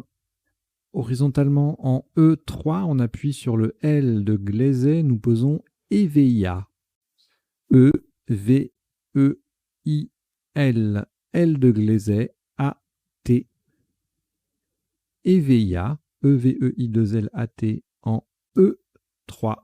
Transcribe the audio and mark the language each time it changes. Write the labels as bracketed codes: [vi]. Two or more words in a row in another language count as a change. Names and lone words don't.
[fr] Horizontalement en E3, on appuie sur le L de Glazet, nous posons EVIA. E-V-E-I-L. L de Glazet, A-T. EVIA, E-V-E-I-2-L-A-T en E3.